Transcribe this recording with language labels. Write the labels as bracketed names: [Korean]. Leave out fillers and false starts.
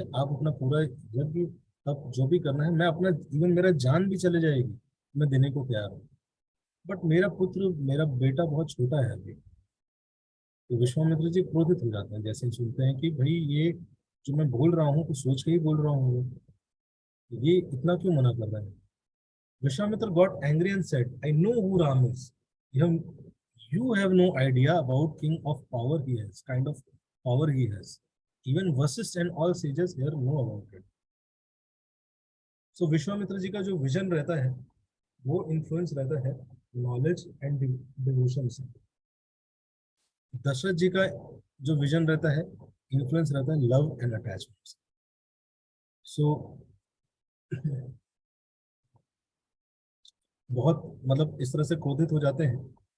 [Hindi] आप अपना पूरा यज्ञ, अब जो भी करना है, मैं अपना, इवन मेरा जान भी चले जाएगी, मैं देने को तैयार हूँ। बट मेरा पुत्र, मेरा बेटा बहुत छोटा है अभी। तो विश्वामित्र जी क्रोधित हो जाते हैं जैसे ही सुनते हैं कि भाई ये जो मैं बोल रहा हूँ, तो सोच के ही बोल रहा हूँ, ये इतना क्यों मना कर रहा है। [English] Vishwamitra got angry and said, I know who Ram is. You have no idea about king of power he has, kind of power he has. Even Vasisth and all sages here know about it. [Hindi] So Vishwamitra ji का जो vision रहता है, वो influence रहता है [English] knowledge and devotion [Hindi] से। दशरथ जी का जो विजन रहता है, इन्फ्लुएंस रहता है [English] love and attachment [Hindi] से। सो बहुत, मतलब इस तरह से क्रोधित हो जाते हैं।